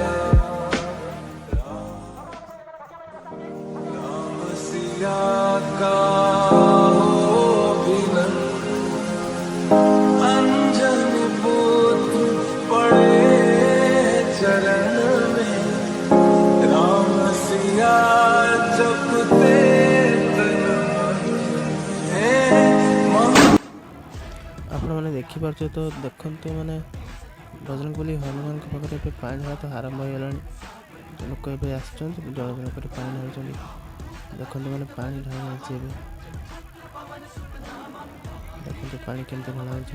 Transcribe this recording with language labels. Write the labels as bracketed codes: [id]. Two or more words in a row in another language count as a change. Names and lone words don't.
[hi] राम सिया का हो बिलन अंजन पुत्र पड़े चरण में राम सिया जपते [or] ଆପଣମାନେ ଦେଖିପାରୁଥିବେ ତ ଦେଖନ୍ତୁ ମାନେ ବଜରଙ୍ଗବଲି ହନୁମାନଙ୍କ ପାଖରେ ଏବେ ପାଣି ଢଳା ତ ଆରମ୍ଭ ହୋଇଗଲାଣି। ଲୋକ ଏବେ ଆସିଛନ୍ତି ଜଣ ଜଣ କରି ପାଣି ଢାଳୁଛନ୍ତି। ଦେଖନ୍ତୁ ମାନେ ପାଣି ଢଳା ହେଉଛି ଏବେ। ଦେଖନ୍ତୁ ପାଣି କେମିତି ଢଳା ହେଉଛି।